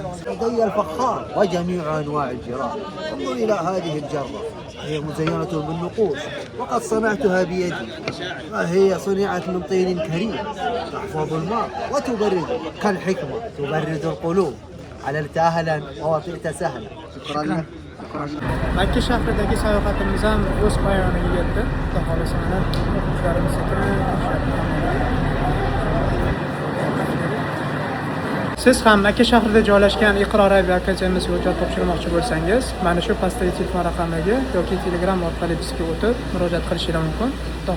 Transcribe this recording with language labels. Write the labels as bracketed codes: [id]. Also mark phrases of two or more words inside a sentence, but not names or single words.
[ar] لدي الفخار وجميع أنواع الجراب. انظر إلى هذه الجرة، هي مزينة بالنقوش وقد صنعتها بيدي، وهي صنعت من طين كريم تحفظ الماء وتبرد كالحكمة تبرد القلوب. عللت أهلا ووطئت سهلا. شكرا لك. [uz] Makka shahridagi sayohatimiz ham o'z poyoniga yetdi. Xudo xolasa mana o'quvchilarimiz Siz ham Makka shahrida joylashgan Iqror Arabiya akademiyasiga hujjat topshirmoqchi bo'lsangiz, mana shu pastdagi telefon raqamiga yoki Telegram orqali bizga o'tib murojaat qilishingiz mumkin.